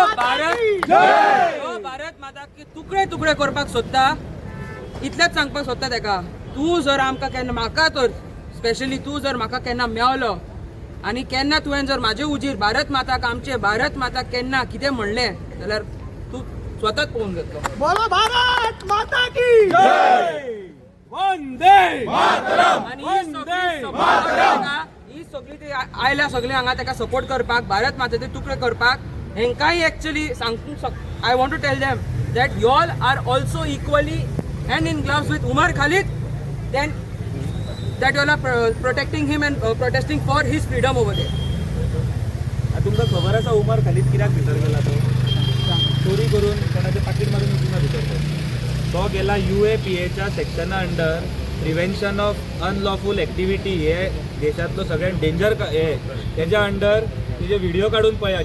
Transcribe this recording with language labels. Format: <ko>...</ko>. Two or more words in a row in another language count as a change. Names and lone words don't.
<kok>जो भारत माताक तुकडे तुकडे करपाक सोदता, इतलेंच सांगपाक सोदता तेका, तूं जर आमकां केन्ना, म्हाका तर स्पेशली तूं जर म्हाका केन्ना मेवलो आनी केन्ना तुवें जर म्हाजे उजीर भारत माताक, आमचे भारत माताक केन्ना कितें म्हणलें जाल्यार तूं स्वताच पळोवन घेतलो.</kok> <hi>बोलो भारत माता की जय, वंदे</hi> <kok>आनी ही सगळी ती आयल्या सगळी हांगा ताका सपोर्ट करपाक, भारत मातेचे तुकडे करपाक. हेंकाय एक्चुअली सांगूंक</kok> <en>I want to tell them that you all are also equally hand in gloves with Umar Khalid, then that you all are protecting him and protesting for his freedom over there.</en> <kok>तुमकां खबर आसा उमर खलीद कित्याक भितर गेला तो? चोरी करून कोणाचें पाकीट मारून वचूना भितर तो गेला UAPAच्या सेक्शना</kok> <en>under Prevention of Unlawful Activity,</en> <kok>हे देशांतलो सगळ्यात डेंजर हे तेज्या अंडर तुजे व्हिडिओ काडून पळया.</kok>